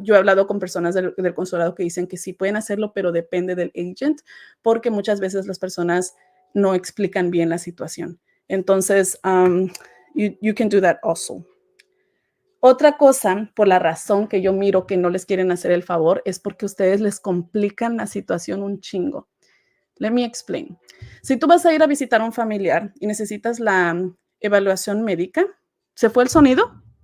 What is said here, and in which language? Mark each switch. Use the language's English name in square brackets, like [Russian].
[Spanish] Yo he hablado con personas del consulado que dicen que sí pueden hacerlo, pero depende del agent, porque muchas veces las personas no explican bien la situación. [English] Entonces, you can do that also. [Spanish] Otra cosa, por la razón que yo miro que no les quieren hacer el favor, es porque ustedes les complican la situación un chingo. [English] Let me explain. [Spanish] Si tú vas a ir a visitar a un familiar y necesitas la evaluación médica, ¿se fue el sonido?